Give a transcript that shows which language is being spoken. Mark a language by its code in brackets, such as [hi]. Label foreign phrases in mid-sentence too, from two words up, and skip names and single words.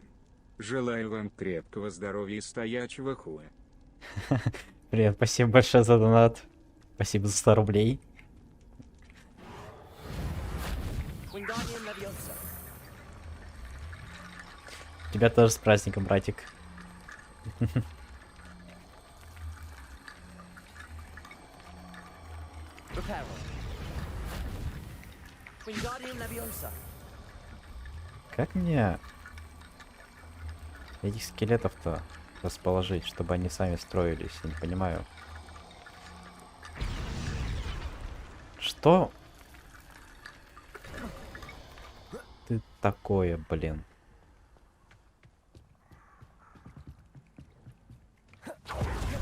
[ru] Желаю вам крепкого здоровья и стоячего хуя. Привет, спасибо большое за донат. Спасибо за 100 рублей. Wingardium Leviosa. Тебя тоже с праздником, братик. Reparo. Wingardium Leviosa. Как мне этих скелетов-то расположить, чтобы они сами строились? Я не понимаю. Что? Ты такое, блин.